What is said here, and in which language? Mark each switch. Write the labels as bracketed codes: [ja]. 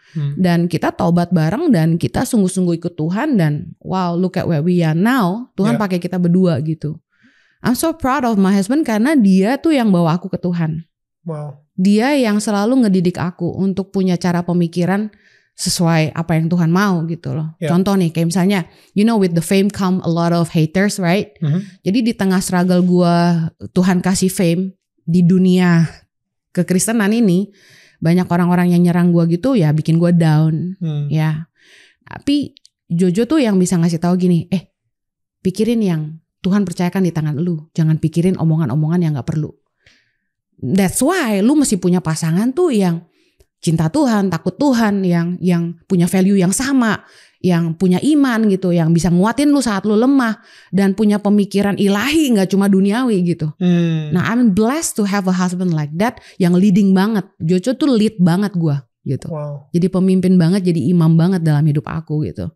[id] Dan kita taubat bareng dan kita sungguh-sungguh ikut Tuhan dan wow, [en] look at where we are now. [id] Tuhan pakai kita berdua gitu. [en] I'm so proud of my husband [id] karena dia tuh yang bawa aku ke Tuhan. [en] Wow. [id] Dia yang selalu ngedidik aku untuk punya cara pemikiran sesuai apa yang Tuhan mau gitu loh. Contoh nih kayak misalnya, [en] you know with the fame come a lot of haters, right? [id] Jadi di tengah struggle gue, Tuhan kasih fame di dunia kekristenan ini. Banyak orang-orang yang nyerang gue gitu ya bikin gue down ya. Tapi Jojo tuh yang bisa ngasih tahu gini, pikirin yang Tuhan percayakan di tangan lu. Jangan pikirin omongan-omongan yang gak perlu. That's why lu mesti punya pasangan tuh yang cinta Tuhan, takut Tuhan, yang punya value yang sama, yang punya iman gitu, yang bisa nguatin lu saat lu lemah dan punya pemikiran ilahi, nggak cuma duniawi gitu. Nah, I'm blessed to have a husband like that yang leading banget. Jojo tuh lead banget gue gitu. [en] Wow. [id] Jadi pemimpin banget, jadi imam banget dalam hidup aku gitu.